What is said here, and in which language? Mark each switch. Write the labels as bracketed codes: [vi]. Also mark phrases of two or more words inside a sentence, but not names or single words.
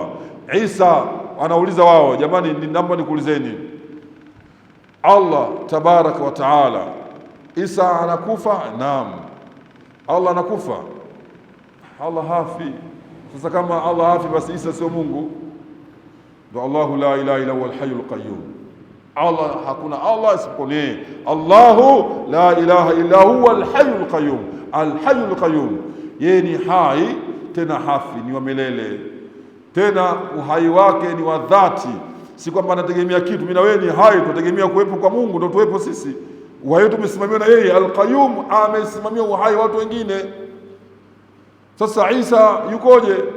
[sw] Isa anauliza wao, jamani, ninaomba nikuulizeni, Allah [ar] تبارك وتعالى, [sw] Isa anakufa? Naam. Allah anakufa? Allah hafi. Sasa kama Allah hafi, basi Isa sio Mungu? [ar] Ndio الله لا إله إلا هو الحي القيوم. Allah, hakuna Allah isipokuwa yeye. الله لا إله إلا هو الحي القيوم. الحي القيوم, [sw] yeye ni hai tena hafi, ni wa milele, tena uhai wake ni wa dhati, si kwamba anategemea kitu. Mimi na wewe ni hai, tunategemea kuwepo kwa Mungu ndio tuwepo sisi. Uhai wetu umesimamiwa na yeye. [ar] القيوم [sw] amesimamia uhai watu wengine. Sasa Isa yukoje?